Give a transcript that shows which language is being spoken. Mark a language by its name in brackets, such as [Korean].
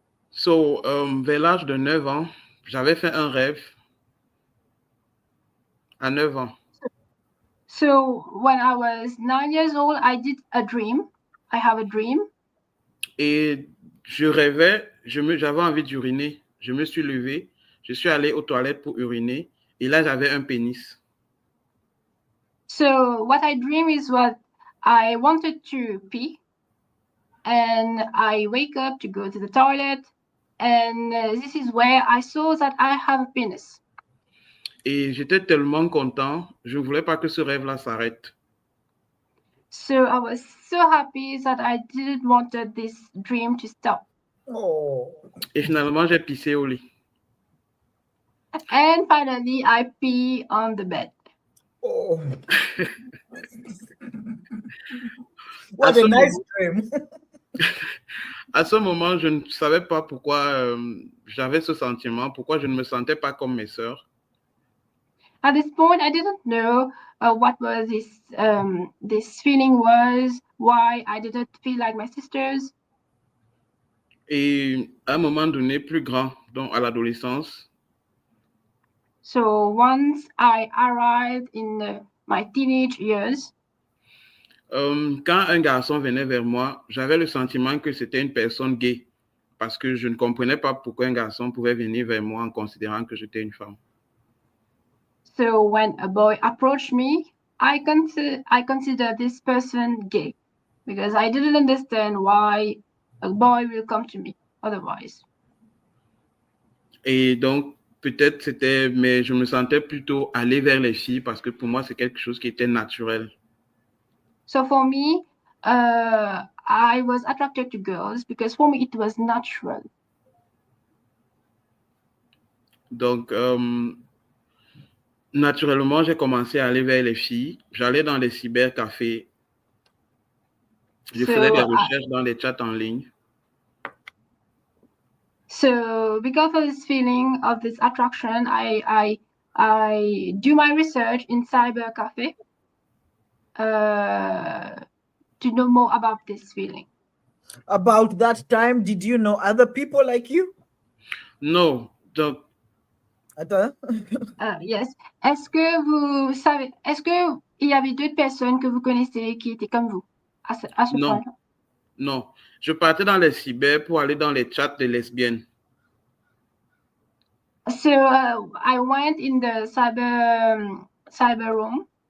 [French] So, vers l'âge de 9 ans, j'avais fait un rêve à 9 ans. [English] So when I was 9 years old, I did a dream. I have a dream. [French] Et je rêvais, j'avais envie d'uriner. Je me suis levé, je suis allé aux toilettes pour uriner. Et là, j'avais un pénis. [English] So what I dream is what I wanted to pee. And I wake up to go to the toilet. And this is where I saw that I have a penis. [French] Et j'étais tellement content, je ne voulais pas que ce rêve-là s'arrête. [English] So I was so happy that I didn't want this dream to stop. Oh. [French] Et finalement, j'ai pissé au lit. [English] And finally, I pee on the bed. Oh. What a nice dream. [French] À ce moment, je ne savais pas pourquoi j'avais ce sentiment, pourquoi je ne me sentais pas comme mes sœurs. [English] At this point, I didn't know what was this feeling was, why I didn't feel like my sisters. [French] Et à un moment donné, plus grand, donc à l'adolescence, [English] So once I arrived in my teenage years, [French] quand un garçon venait vers moi, j'avais le sentiment que c'était une personne gay, parce que je ne comprenais pas pourquoi un garçon pouvait venir vers moi en considérant que j'étais une femme. [English] so when a boy approached me, I consider this person gay because I didn't understand why a boy will come to me otherwise. [French] Et donc, peut-être c'était, mais je me sentais plutôt aller vers les filles parce que pour moi, c'est quelque chose qui était naturel. [English] So for me, I was attracted to girls because for me it was natural. [French] Donc, naturellement, j'ai commencé à aller vers les filles. J'allais dans les cybercafés. Je faisais des recherches dans les chats en ligne. [English] So because of this feeling of this attraction, I do my research in cybercafe to know more about this feeling. About that time, did you know other people like you? [French] Non. Donc, Attends. [English] Yes. [French] Est-ce que il y avait d'autres personnes que vous connaissez qui étaient comme vous à ce non. point-là? Non. Je partais dans les cyber pour aller dans les chats de lesbiennes. [English] So I went in the cybercafe